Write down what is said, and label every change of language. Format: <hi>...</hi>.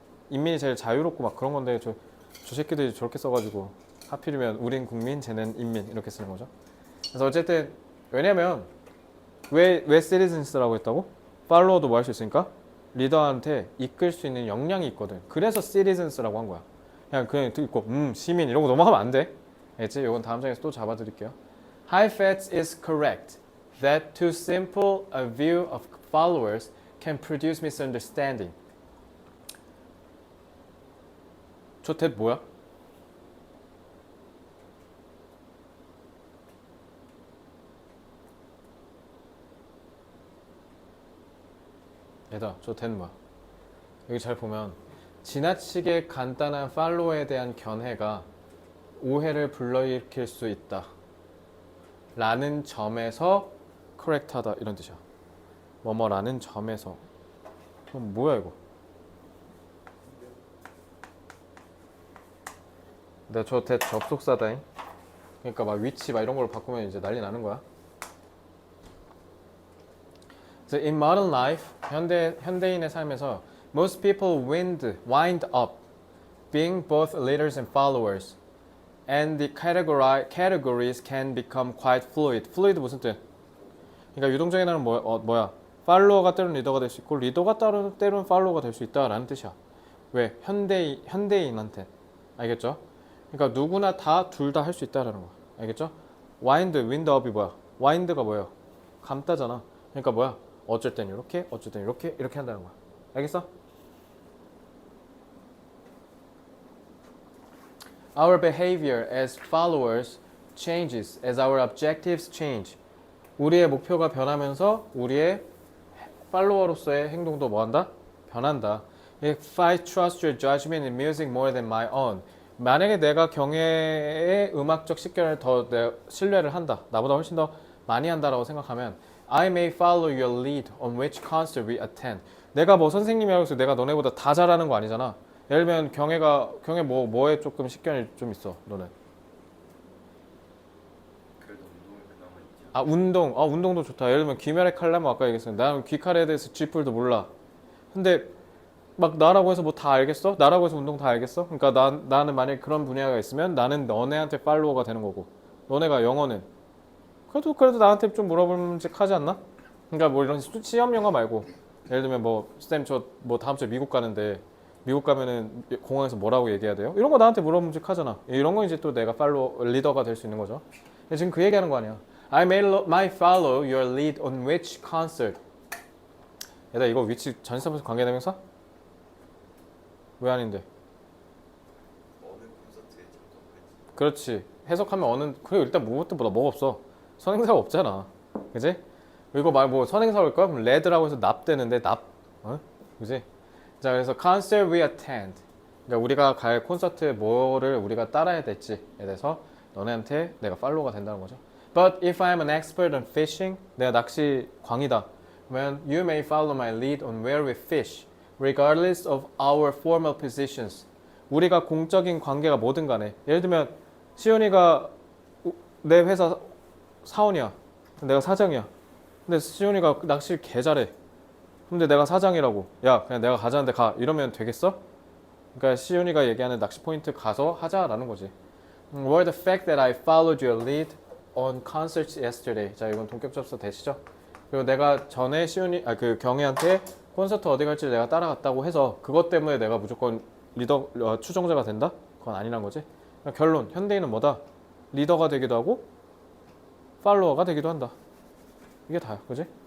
<ko>인민이 제일 자유롭고 막 그런 건데 저 새끼들이 저렇게 써가지고 하필이면 우린 국민 쟤는 인민 이렇게 쓰는 거죠. 그래서 어쨌든 왜냐면 왜 citizens라고 했다고? 팔로워도 뭐 할 수 있으니까 리더한테 이끌 수 있는 역량이 있거든. 그래서 citizens라고 한 거야. 그냥 듣고 시민 이러고 넘어가면 안 돼. 알겠지? 이건 다음 장에서 또 잡아드릴게요.</ko> <en>Heifetz is correct that too simple a view of followers can produce misunderstanding.</en> <ko>저 대 뭐야? 얘들아 저 대는 뭐야? 여기 잘 보면 지나치게 간단한 팔로워에 대한 견해가 오해를 불러일으킬 수 있다 라는 점에서 correct하다 이런 뜻이야. 뭐뭐라는 점에서. 그럼 뭐야 이거? 내가 저 대 접속사다잉. 그러니까 막 위치 막 이런 걸로 바꾸면 이제 난리 나는 거야.</ko> <en>In modern life,</en> <ko>현대인의 삶에서</ko> <en>most people wind up being both leaders and followers. And the categories can become quite fluid.</en> <ko>fluid 무슨 뜻? 그러니까 유동적인 단어는 뭐야? 팔로워가 때로는 리더가 될 수 있고 리더가 때로는 팔로워가 될 수 있다라는 뜻이야. 왜? 현대인한테. 알겠죠? 그러니까 누구나 다 둘 다 할 수 있다라는 거야. 알겠죠? windup이 뭐야? wind가 뭐예요? 감다잖아. 그러니까 뭐야? 어쩔 땐 이렇게, 어쩔 땐 이렇게 한다는 거야. 알겠어?</ko> <en>Our behavior as followers changes as our objectives change.</en> <ko>우리의 목표가 변하면서 우리의 팔로워로서의 행동도 뭐한다? 변한다.</ko> <en>If I trust your judgment in music more than my own.</en> <ko>만약에 내가 경애의 음악적 식견을 더 신뢰를 한다. 나보다 훨씬 더 많이 한다라고 생각하면</ko> <en>I may follow your lead on which concert we attend.</en> <ko>내가 뭐 선생님이라고 해서 내가 너네보다 다 잘하는 거 아니잖아. 예를 들면 경애 뭐에 조금 식견이 좀 있어. 너는? 그래도 운동이 그나마 있지. 아 운동도 좋다. 예를 들면 귀멸의 칼라모 아까 얘기했었는데 나는 귀칼에 대해서 쥐뿔도 몰라. 근데 막 나라고 해서 뭐 다 알겠어? 나라고 해서 운동 다 알겠어? 그러니까 나는 만약에 그런 분야가 있으면 나는 너네한테 팔로워가 되는 거고 너네가 영어는 그래도 나한테 좀 물어볼만하지 않나? 그러니까 뭐 이런 시험 영어 말고 예를 들면 뭐 쌤 저 뭐 다음 주에 미국 가는데 미국 가면은 공항에서 뭐라고 얘기해야 돼요? 이런 거 나한테 물어보면 이런 거 이제 또 내가 리더가 될 수 있는 거죠. 지금 그 얘기하는 거 아니야.</ko> <en>I may follow your lead on which concert.</en> <ko>얘들아 이거 위치 전치사부터 관계대명사? 왜 아닌데? 어느 콘서트에 참석할지. 그렇지. 해석하면 그래 일단 뭐가 없어. 선행사가 없잖아. 그지? 이거 뭐 선행사 올까? 그럼 레드라고 해서 납되는데 그지? 자 그래서</ko> <en>concert we attend.</en> <ko>그러니까 우리가 갈 콘서트에 뭐를 우리가 따라야 될지에 대해서 너네한테 내가 팔로우가 된다는 거죠.</ko> <en>But if I'm an expert on fishing,</en> <ko>내가 낚시 광이다. 그러면</ko> <en>you may follow my lead on where we fish, regardless of our formal positions.</en> <ko>우리가 공적인 관계가 뭐든 간에 예를 들면 시온이가 내 회사 사원이야. 내가 사장이야. 근데 시온이가 낚시를 개 잘해. 근데 내가 사장이라고. 야, 그냥 내가 가자는데 가. 이러면 되겠어? 그러니까 시온이가 얘기하는 낚시 포인트 가서 하자라는 거지.</ko> <en>Were the fact that I followed your lead on concerts yesterday.</en> <ko>자, 이건 동격 접수 되시죠? 그리고 내가 전에 그 경혜한테 콘서트 어디 갈지 내가 따라갔다고 해서 그것 때문에 내가 무조건 추종자가 된다? 그건 아니란 거지. 그러니까 결론, 현대인은 뭐다? 리더가 되기도 하고 팔로워가 되기도 한다. 이게 다야, 그지?</ko>